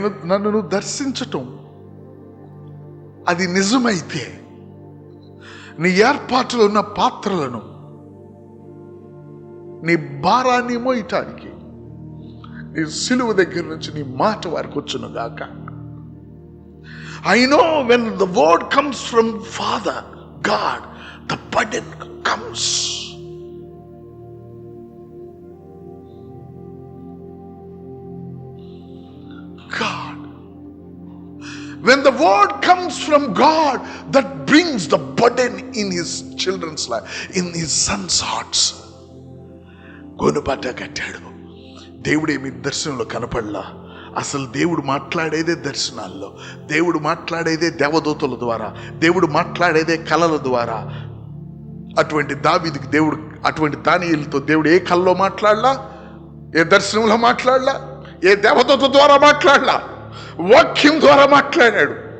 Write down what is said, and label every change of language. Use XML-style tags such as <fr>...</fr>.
<te>నన్ను నువ్వు దర్శించటం అది నిజమైతే, నీ ఏర్పాటులో ఉన్న పాత్రలను, నీ భారాన్ని మోయటానికి నీ సిలువ దగ్గర నుంచి నీ మాట వారికి వచ్చును గాక.</te> <en>I know when the word comes from Father God, the burden comes. God, When the word comes from God, that brings the burden in his children's life, in his son's hearts.</en> <te>గోనుపాట కట్టాడు. దేవుడేమి దర్శనంలో కనపడలా. అసలు దేవుడు మాట్లాడేదే దర్శనాల్లో, దేవుడు మాట్లాడేదే దేవదూతల ద్వారా, దేవుడు మాట్లాడేదే కళల ద్వారా. అటువంటి దావీదుకి దేవుడు, అటువంటి దానియేలుతో దేవుడు ఏ కళలో మాట్లాడలా, ఏ దర్శనంలో మాట్లాడలా, ఏ దేవదూత ద్వారా మాట్లాడలా, వాక్యం ద్వారా మాట్లాడాడు.</te>